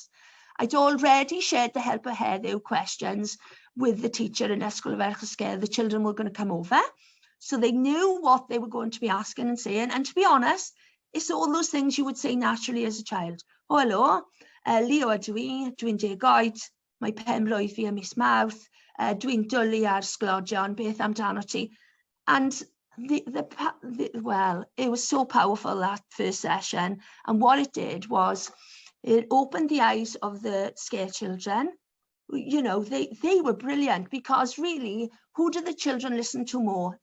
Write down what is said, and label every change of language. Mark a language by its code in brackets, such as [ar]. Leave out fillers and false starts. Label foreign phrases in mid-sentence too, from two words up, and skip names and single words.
[en] I'd already shared the Help a Heddw questions with the teacher in Ysgol y Ferch o Sker. The children were going to come over. So they knew what they were going to be asking and saying. And to be honest, it's all those things you would say naturally as a child. Oh, hello, [cy] Leo ydw I, dwi'n 10 oed, mae pen-blwydd fi ym mis Mawrth, dwi'n dwlu ar sglodion, beth amdano ti? [en] And well, it was so powerful, that first session. And what it did was, it opened the eyes of the Sker children you know, they were brilliant, because really, who do the children listen to more?